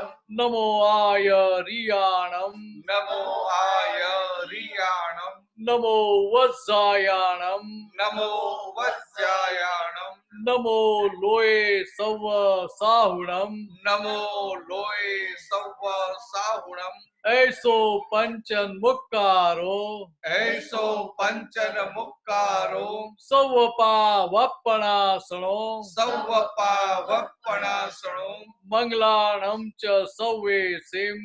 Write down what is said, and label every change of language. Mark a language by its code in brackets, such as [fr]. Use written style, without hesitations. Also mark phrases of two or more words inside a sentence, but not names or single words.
[pra] નમો આયરિયાણમ, નમો આયરિયાણમ, નમો વજ્જાયાણમ, નમો વજ્જાયાણમ, નમો લોય સવ સાહુણમ, નમો લોય સવ साहुणम ऐसो पंचन मुक्कारो ऐसो पंचन मुक्कारो सौवपावपणासनो सौवपावपणासणो मंगलाणं च सौवेसिं